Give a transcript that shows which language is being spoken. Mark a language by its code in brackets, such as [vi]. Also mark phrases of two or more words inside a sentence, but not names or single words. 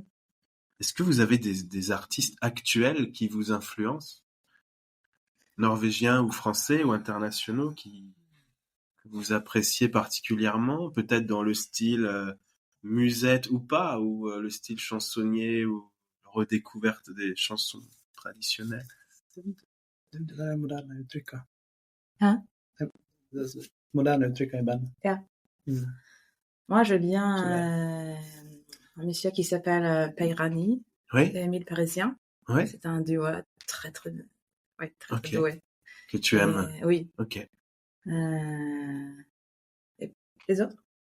[fr] Est-ce que vous avez des artistes actuels qui vous influencent? Norvégiens ou français ou internationaux que vous appréciez particulièrement? Peut-être dans le style musette ou pas, ou le style chansonnier ou redécouverte des chansons traditionnelles? [sv] Det där är moderna uttryck. [fr] Hein? [sv] Moderna uttryck i bandet. Ja. Mm. [fr] Moi, j'aime bien un monsieur qui s'appelle Peyrani, Oui, Émile Parisien. ouais, C'est un duo très Ok. doué. que tu aimes. Oui. Ok. Et les autres?